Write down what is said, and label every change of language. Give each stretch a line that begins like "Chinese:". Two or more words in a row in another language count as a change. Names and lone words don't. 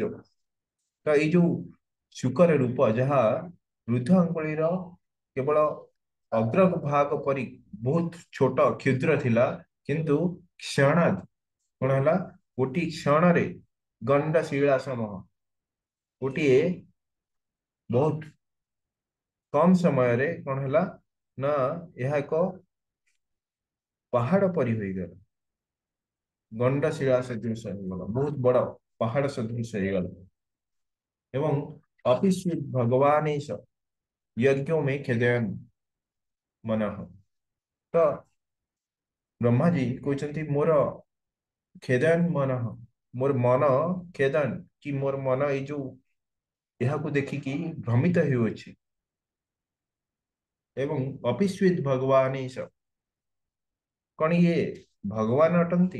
Odia: ତ ଏଇ ଯୋଉ ଶୁକର ରୂପ ଯାହା ବୃଦ୍ଧ ଆଙ୍ଗୁଳିର କେବଳ ଅଗ୍ରଭାଗ ପରି ବହୁତ ଛୋଟ କ୍ଷୁଦ୍ର ଥିଲା, କିନ୍ତୁ କ୍ଷଣାଦ୍ କଣ ହେଲା, ଗୋଟିଏ କ୍ଷଣରେ ଗଣ୍ଡ ଶିଳା ସମୂହ, ଗୋଟିଏ ବହୁତ କମ ସମୟରେ କଣ ହେଲା ନା ଏହା ଏକ ପାହାଡ ପରି ହୋଇଗଲା, ଗଣ୍ଡ ଶିଳା ସଦୃଶ ହେଇଗଲା, ବହୁତ ବଡ ପାହାଡ ସଦୃଶ ହେଇଗଲା।
Sanskrit: ଏବଂ ଅପିସ୍ୱିତ୍ ଭଗବାନେଶ यज्ञ में खेदयन् मनः।
Odia: ତ ବ୍ରହ୍ମାଜୀ କହୁଛନ୍ତି ମୋର
Sanskrit: ଖେଦୟନ୍ ମନଃ,
Odia: ମୋର ମନ ଖେଦୟନ୍, କି ମୋର ମନ ଏଇ ଯୋଉ ଏହାକୁ ଦେଖିକି ଭ୍ରମିତ ହେଉଅଛି। ଏବଂ
Sanskrit: ଅପିସ୍ୱିତ୍ ଭଗବାନେଶ,
Odia: କଣ ଇଏ ଭଗବାନ ଅଟନ୍ତି?